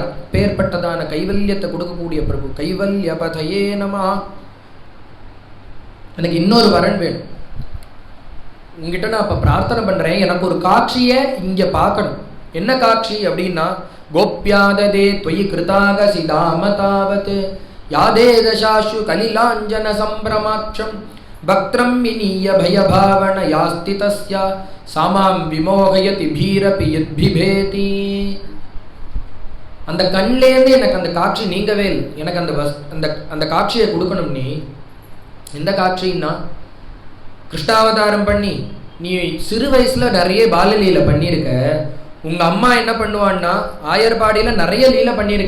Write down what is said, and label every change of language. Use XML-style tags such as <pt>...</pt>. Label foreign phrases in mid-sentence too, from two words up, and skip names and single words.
<ta>பேர்பட்டதான கைவல்யத்தை கொடுக்கக்கூடிய பிரபு.</ta> <sa>कैवल्य पतये नमः.</sa> <ta>எனக்கு இன்னொரு வரன் வேணும். உங்ககிட்ட நான் இப்ப பிரார்த்தனை பண்றேன், எனக்கு ஒரு காட்சியை இங்க பார்க்கணும். என்ன காட்சி அப்படின்னா,</ta> <sa>गोप्याददे त्वयि कृतागसि दाम तावत् यादे दशाशु कलिलाञ्जन संभ्रमाक्षं भक्त्रं विनीय भयभावन यास्ति तस्य सामां विमोहयति भीरपि यद्बिभेति.</sa> <ta>அந்த கண்லேருந்து எனக்கு அந்த காட்சி நீங்கவே இல்லை. எனக்கு அந்த காட்சியை கொடுக்கணும். நீ எந்த காட்சின்னா, கிருஷ்ணாவதாரம் பண்ணி நீ சிறு வயசுல நிறைய பாலலீலை பண்ணியிருக்க. உங்க அம்மா என்ன பண்ணுவான்னா ஆயர்பாடியில நிறைய லீலை பண்ணியிருக்க.</ta>